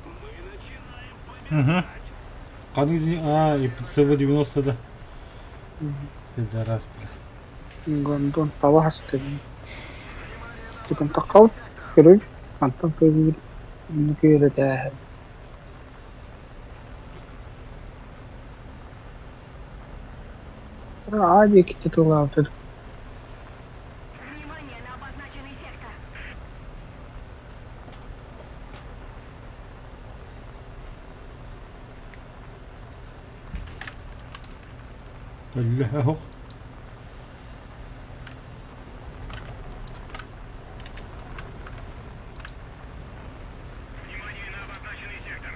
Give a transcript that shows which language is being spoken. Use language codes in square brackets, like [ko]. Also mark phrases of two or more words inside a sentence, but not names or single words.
[ru] Угу. А, и ПЦВ-90, да. Это раз, бля. Гондон, павахасты. Ты там такал? Кирилл? Антон Кирилл. Кирилл, это... [ar] عادي كنت تطلع وتدخل. [ru] Внимание на обозначенный сектор. Бля, اهو. Внимание на обозначенный сектор.